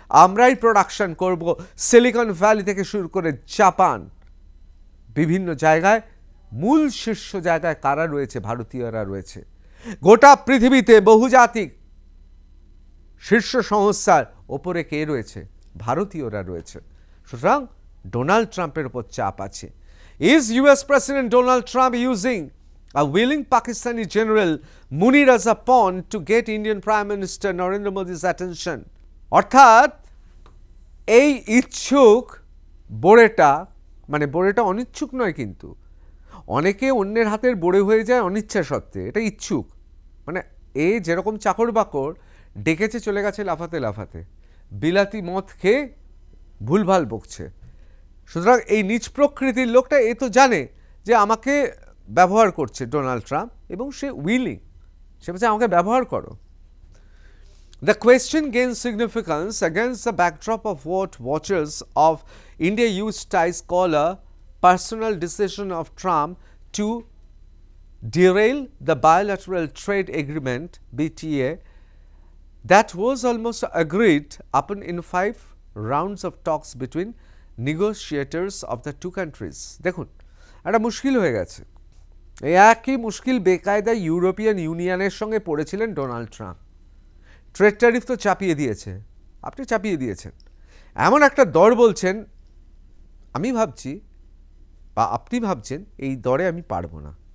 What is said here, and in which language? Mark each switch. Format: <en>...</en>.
<bn>আমরাই প্রোডাকশন করব। Silicon valley থেকে শুরু করে জাপান, বিভিন্ন জায়গায় মূল শীর্ষ জায়গায় কারা রয়েছে? ভারতীয়রা রয়েছে। গোটা পৃথিবীতে বহুজাতিক শীর্ষ সংস্থার ওপরে কে রয়েছে? ভারতীয়রা রয়েছে। সুতরাং ডোনাল্ড ট্রাম্পের উপর চাপ আছে।</bn> <en>Is US president Donald Trump using a willing Pakistani general Munir as a pawn to get Indian Prime Minister Narendra Modi's attention?</en> <bn>অর্থাৎ এই ইচ্ছুক বোড়েটা, মানে বোড়েটা অনিচ্ছুক নয়, কিন্তু অনেকে অন্যের হাতের বোড়ে হয়ে যায় অনিচ্ছা সত্ত্বে, এটা ইচ্ছুক। মানে এ যেরকম চাকর বাকর ডেকেছে চলে গেছে লাফাতে লাফাতে, বিলাতি মদ খেয়ে ভুলভাল বকছে। সুতরাং এই নিজ প্রকৃতির লোকটা এ তো জানে যে আমাকে ব্যবহার করছে ডোনাল্ড ট্রাম্প, এবং সে উইলিং, সে বলছে আমাকে ব্যবহার করো।</bn> <en>The question gains significance against the backdrop of what watchers of India-US ties call a personal decision of Trump to derail the bilateral trade agreement BTA that was almost agreed upon in 5 rounds of talks between negotiators of the two countries.</en> <bn>দেখুন, একটা মুশকিল হয়ে গেছে। এই একই মুশকিল বেকায়দা European ইউনিয়নের সঙ্গে পড়েছিলেন ডোনাল্ড ট্রাম্প। ট্রেড ট্যারিফ তো চাপিয়ে দিয়েছে, আপনি চাপিয়ে দিয়েছেন। এমন একটা দর বলছেন, আমি ভাবছি বা আপনি ভাবছেন এই দরে আমি পারবো না।</bn>